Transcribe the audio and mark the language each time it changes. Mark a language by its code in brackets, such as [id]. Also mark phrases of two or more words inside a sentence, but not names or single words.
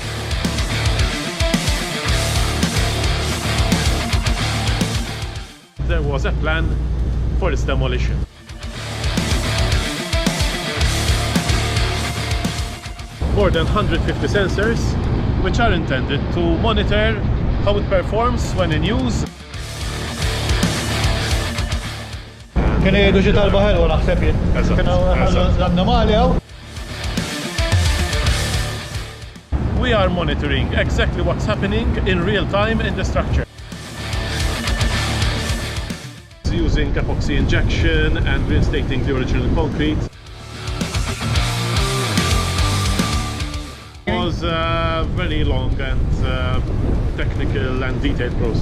[en] There was a plan for its demolition. More than 150 sensors, which are intended to monitor how it performs when in use. [mt] Kien jgħidu xi talba ħelwa naħseb jien. Kienu l-annimali hawn. [en] We are monitoring exactly what's happening in real time in the structure. Using epoxy injection and reinstating the original concrete. It was a very long and technical and detailed process.